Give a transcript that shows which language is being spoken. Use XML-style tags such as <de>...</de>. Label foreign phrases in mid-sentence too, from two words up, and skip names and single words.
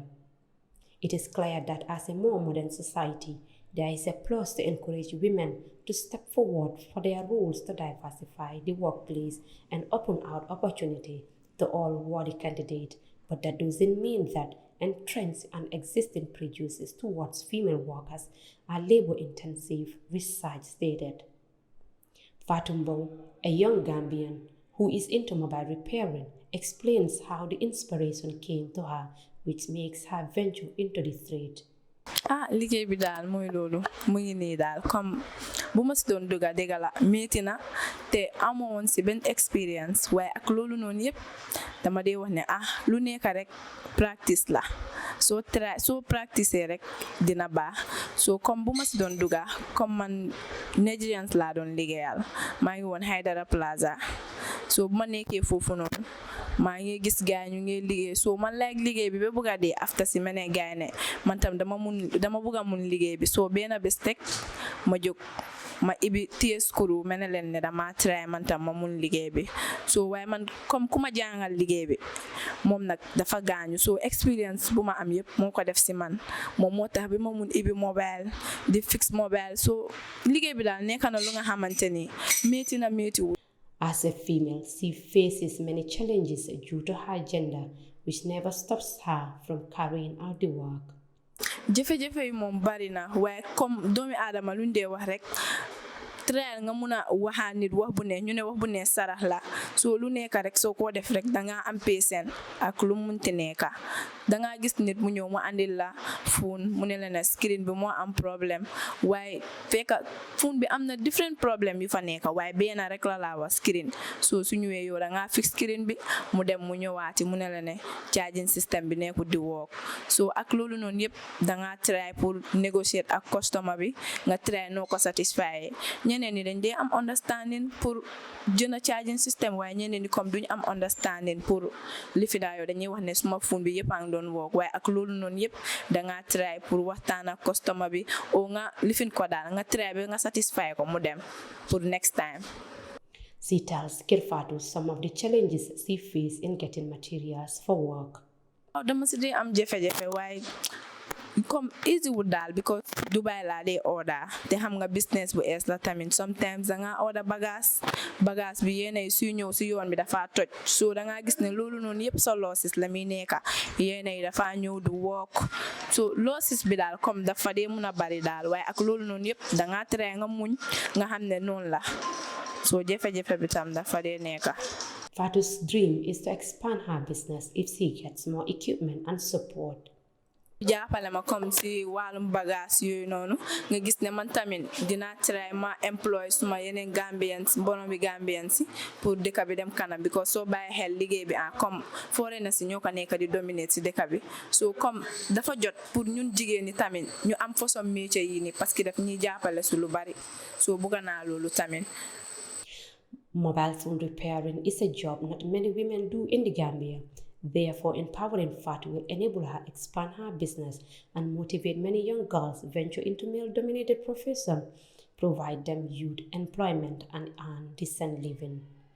<en>It is clear that as a more modern society, there is a plus to encourage women to step forward for their roles to diversify the workplace and open out opportunity to all worthy candidates, but that doesn't mean that entrenched and existing prejudices towards female workers are labor intensive, research stated. Fatou Mbow, a young Gambian who is into mobile repairing, explains how the inspiration came to her, which makes her venture into the trade.</en> <wo>Liggéey bi daal mooy loolu mu ngi nii daal comme bu ma si doon dugga dégg la métti na te amoo woon si benn expérience waaye ak loolu noonu yëpp dama dee wax ne lu nekk rek practice la soo practice rek dina baax so comme bu ma si doon dugga comme man Nigerians laa doon liggéeyal maa ngi woon Haidara Plaza so bu ma nekkee foofu noonu maa ngi gis gaay ñu ngi liggéey so man like liggéey bi ba bëgg a dee after si ma ne gaay ne man tam dama bëgg a mun liggéey bi so benn bés teg ma jóg ma ibi téye skuru ma ne leen ne dama try man tam ma mun liggéey bi so waaye man comme ku ma jàngal liggéey bi moom nag dafa gaañu so experience bu ma am yëpp moo ko def si man moom moo tax bi ma mun ibi mobile di fix mobile so liggéey bi daal nekk na lu nga xamante ni métti na métti wu.</wo> <en>As a female, she faces many challenges due to her gender, which never stops her from carrying out the work.</en> <wo>Jafe-jafe yi moom bari na waaye comme doomi aadama luñ dee wax rek trial nga mun a waxaa nit wax bu ne ñu ne wax bu ne sarax la so lu nekk rek soo ko def rek dangaa am patient ak lu munti nekka dangaa gis nit mu ñëw mu andil la phone mu ne la ne screen bi moo am problème waaye fekk phone bi am na different problème yu fa nekka waaye benn rek la laa wax screen so su ñëwee yow dangaa fix screen bi mu dem mu ñëwaati mu ne la ne</wo> <en>charging system</en> <wo>bi nekkul di work so ak loolu noonu yëpp dangaa try</wo> <fr>pour négocier</fr> <wo>ak customer bi nga try noo ko satisfy ñeneen ñi dañ dee am understanding pour jënd</wo> <en>charging system</en> <wo>waaye ñeneen ñi comme duñ am understanding pour li fi daa yow dañuy wax ne suma phone bi yëpp a ngi doon work waaye ak loolu noonu yëpp dangaa try pour waxtaan ak customer bi o nga lifin ko daal nga try bi nga satisfy ko mu dem pour</wo> <en>next time. She tells Fatou some of the challenges she faces in getting materials for work.</en> <wo>Dama si dee am jafe-jafe waaye comme easy wul daal because Dubai laa dee order te xam nga business bu ees la tamit sometimes danga order bagage bi yéena yi suy ñëw si yoon bi dafa toj so danga gis ne loolu noonu yëpp sa losses la muy nekka yéena yi dafa ñëw du work so losses bi daal comme dafa dee mun a bari daal waaye ak loolu noonu yëpp danga tere nga muñ nga xam ne noonu la so jafe-jafe bi tam dafa dee nekka.</wo> <en>Fatou's dream is to expand her business if she gets more equipment and support.</en> <wo>Jàppale ma comme si wàllum bagage yooyu noonu nga gis ne man tamit dinaa try ma employ suma yeneen Gambians mbooloo bi Gambians pour dëkk bi dem kanam because soo bàyyi xel liggéey bi comme foreigner si ñoo ko nekk di dominate si dëkk bi so comme dafa jot pour ñun jigéen ñi tamit ñu am façon métier yi ni parce que daf ñuy jàppale su lu bari so bëgg naa loolu tamit.</wo> <en>Mobile phone repairing is a job not many women do in the Gambia. Therefore, empowering Fatou will enable her expand her business and motivate many young girls venture into male-dominated professions, provide them youth employment and earn decent living.</en>